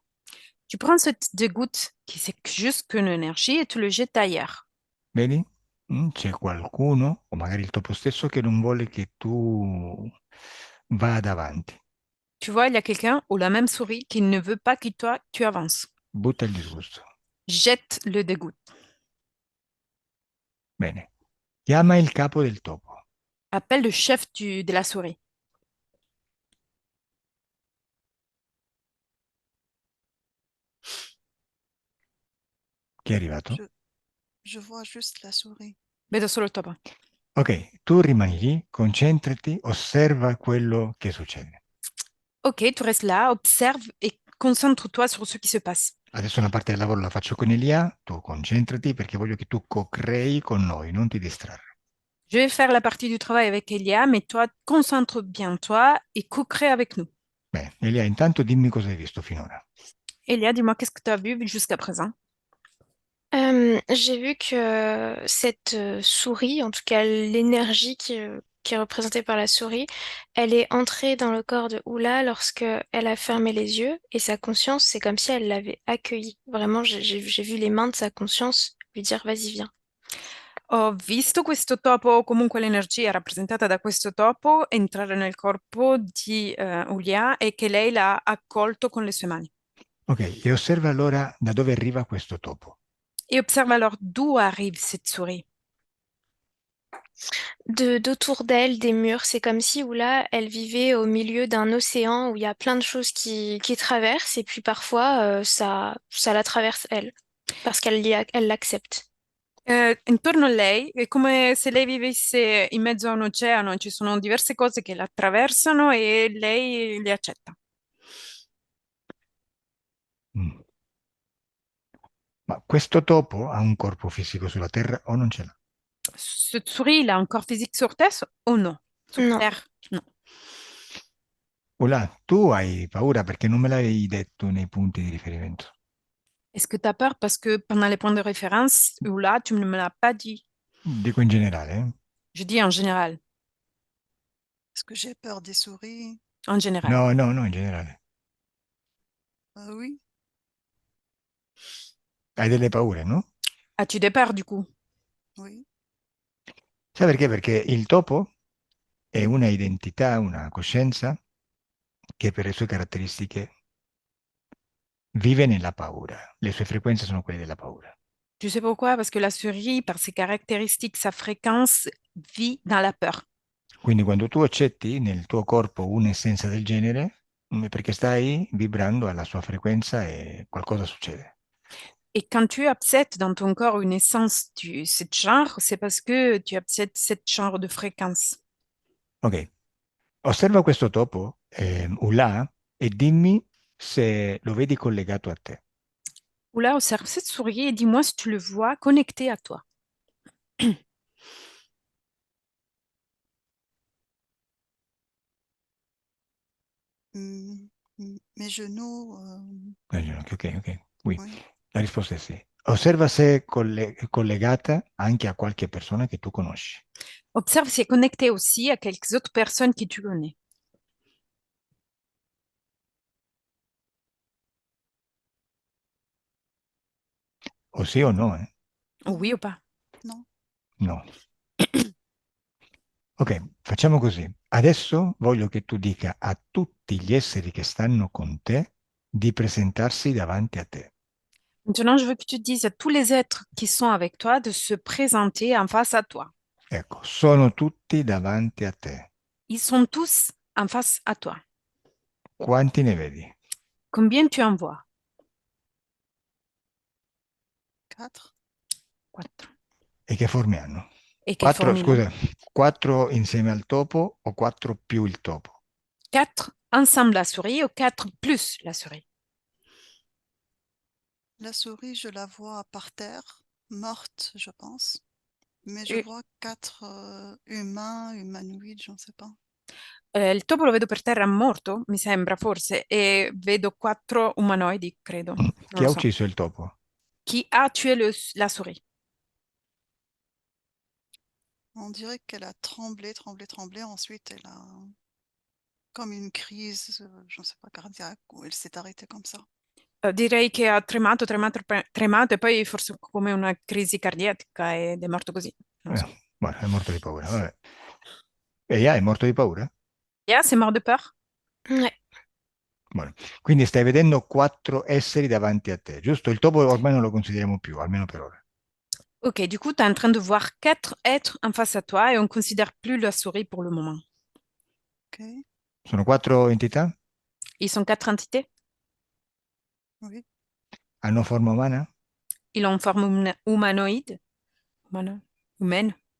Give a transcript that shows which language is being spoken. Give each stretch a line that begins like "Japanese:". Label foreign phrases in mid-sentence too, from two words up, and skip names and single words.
French: Tu prends cette dégoûte, qui c'est juste qu'une énergie, et tu le jettes ailleurs.
Italian: Vedi? C'è qualcuno, o magari il topo stesso, che non vuole che tu vada avanti.
French: Tu vois, il y a quelqu'un, ou la même souris, qui ne veut pas que toi, tu avances.
Italian: Butta il disgusto.
French: Jette le dégoût.
Italian: Bene. Chiama il capo del topo.
French: Appelle le chef de la souris.
Italian: Chi è arrivato?
French: Je vois juste la souris.
Italian: Vedo solo il topo. Ok, tu rimani lì, concentrati, osserva quello che succede.
French: Ok, tu restes là, observe et concentre-toi sur ce qui se passe.
Italian: Adesso una parte del lavoro la faccio con Elia, tu concentrati perché voglio che tu co-crei con noi, non ti distrarre.
French: Je vais faire la partie du travail avec Elia, mais toi, concentre bien toi et co-crée avec nous.
Italian: Bene, Elia, intanto dimmi cosa hai visto finora.
French: Elia, dis-moi, qu'est-ce que tu as vu jusqu'à présent? J'ai vu que cette souris, en tout cas l'énergie qui est représentée par la souris, elle est entrée dans le corps de Oula lorsque elle a fermé les yeux et sa conscience, c'est comme si elle l'avait accueilli. Vraiment, j'ai vu les mains de sa conscience lui dire, vas-y, viens.
Italian: Ho visto questo topo, comunque l'energia rappresentata da questo topo, entrare nel corpo di Ulia e che lei l'ha accolto con le sue mani. Ok, e osserva allora da dove arriva questo topo.
French: Et observe alors d'où arrive cette souris. D'autour d'elle, des murs, c'est comme si Oula, elle vivait au milieu d'un océan où il y a plein de choses qui traversent et puis parfois ça la traverse elle, parce elle l'accepte.
Italian: Intorno a lei è come se lei vivesse in mezzo a un oceano, ci sono diverse cose che la attraversano e lei le accetta. Mm. Ma questo topo ha un corpo fisico sulla Terra o non ce l'ha?
French: Cette souris, il a un corps physique sur Terre ou non? Sur Non, Terre, non.
Italian: Ola, tu hai paura perché non me l'avevi detto nei punti di riferimento.
French: Est-ce que tu as peur parce que pendant les points de référence, ou là, tu ne me l'as pas dit?
Italian: Dico in generale, eh?
French: Je dis en général. Est-ce que j'ai peur des souris? En général.
Italian: No, no, no, in generale.
French: Oui,
Italian: Hai delle paure, no?
French: As-tu des peurs du coup? oui.
Italian: Sai perché? Perché il topo è una identità, una coscienza che per le sue caratteristiche vive nella paura. Le sue frequenze sono quelle della paura.
French: Tu sais pourquoi? Parce que la souris, par ses caractéristiques, sa fréquence, vit dans la peur.
Italian: Quindi quando tu accetti nel tuo corpo un'essenza del genere, è perché stai vibrando alla sua frequenza e qualcosa succede.
French: Et quand tu acceptes dans ton corps une essence de ce genre, c'est parce que tu acceptes ce genre de fréquence.
Italian: Ok, osserva questo topo, Ula, e dimmi se lo vedi collegato a te.
French: Ou là, observe cette souris et dis-moi si tu le vois connecté à toi. Hmm, mes genoux,
Italian: Ok, ok, ok. Qui.
French: oui.
Italian: La risposta è sì. Osserva se è collegata anche a qualche persona che tu conosci.
French: Observe si est connecté aussi à quelques autres personnes que tu connais.
Italian: O sì o no, eh?
French: Oui ou pas? Non.
Italian: No. Ok, facciamo così. Adesso voglio che tu dica a tutti gli esseri che stanno con te di presentarsi davanti a te.
French: Maintenant, je veux que tu dises à tous les êtres qui sont avec toi de se présenter en face à toi.
Italian: Ecco, sono tutti davanti a te.
French: Ils sont tous en face à toi.
Italian: Quanti ne vedi?
French: Combien tu en vois? 4.
Italian: Quattro. E che forme hanno?
French: Et quelle
Italian: Quattro,
French: forme il a?
Italian: scusa, quattro insieme al topo o quattro più il topo?
French: Quatre ensemble la souris ou quatre plus la souris? La souris, je la vois par terre, morte, je pense. Mais je Euh, vois 4 humains, humanoïdes, je ne sais pas.
Italian: il topo lo vedo per terra morto, mi sembra forse, e vedo quattro umanoidi, credo. Non Chi lo ha so. ucciso il topo?
French: Qui a tué la souris? On dirait qu'elle a tremblé, tremblé, tremblé. Ensuite, elle a comme une crise, je ne sais pas, cardiaque, ou elle s'est arrêtée comme ça.
Italian: Direi che ha tremato, tremato, tremato e poi forse come una crisi cardiaca ed è morto così. Non lo so. Buono, è morto di paura, vabbè. E è morto di paura?
French: Yeah, c'est mort de peur? ouais,
Italian: Buono. Quindi stai vedendo quattro esseri davanti a te, giusto? Il topo ormai non lo consideriamo più, almeno per ora.
French: Ok, du coup, tu es en train de voir quatre êtres en face à toi et on ne considère plus la souris pour le moment. Ok,
Italian: Sono quattro entità?
French: Ils sont quatre entités. oui.
Italian: Hanno forma umana?
French: Ils ont une forme humanoïde, humaine.